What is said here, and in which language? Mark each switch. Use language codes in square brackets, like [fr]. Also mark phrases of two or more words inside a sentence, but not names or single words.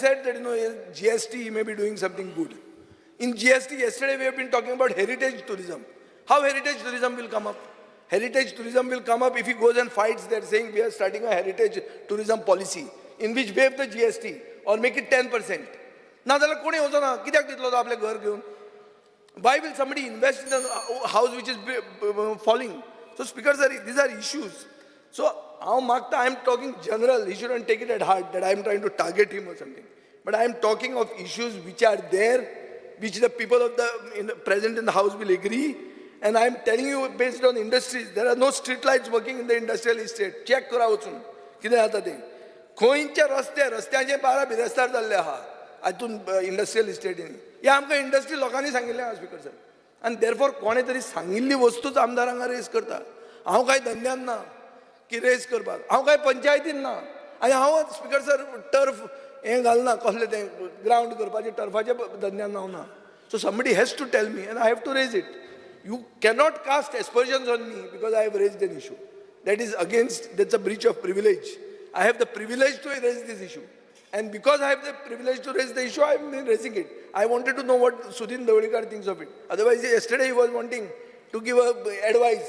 [en] I've said that, GST, he may be doing something good. In GST, yesterday we have been talking about heritage tourism. How heritage tourism will come up? Heritage tourism will come up if he goes and fights. They're saying we are starting a heritage tourism policy in which waive the GST or make it 10%. [kok] ना जाल्यार कोणी वचो ना कित्याक दितलो तो आपलें घर घेवन? [en] Why will somebody invest in a house which is falling? So Speaker sir, these are issues. So I am talking general. He shouldn't take it at heart that I am trying to target him or something. But I am talking of issues which are there, which the people of present in the house will agree. And I am telling you based on industries, there are no street lights working in the industrial estate. [kok] Check करा वचून कितें जाता तें. खंयच्या रस्त्याचे पारा बिरेस्तार जाल्ले आहा हातून इंडस्ट्रियल इस्टेटीन. हे आमकां इंडस्ट्री लोकांनी सांगिल्लें आहा [en] Speaker sir. [kok] आनी देरफॉर कोणे तरी सांगिल्ली वस्तूच आमदारांक रेज करता. हांव कांय धंद्यान ना की रेज करपाक. हांव कांय पंचायतीन ना. आनी हांव [en] Speaker sir [kok] टर्फ हें घालना कसलें तें ग्रावंड करपाचें टर्फाच्या धंद्यान हांव ना. [en] So somebody has to tell me and I have to raise it. You cannot cast aspersions on me because I have raised an issue. That is that's a breach of privilege. I have the privilege to raise this issue. And because I have the privilege to raise the issue, I have been raising it. I wanted to know what Sudhin Dawadekar thinks of it. Otherwise, yesterday he was wanting to give advice.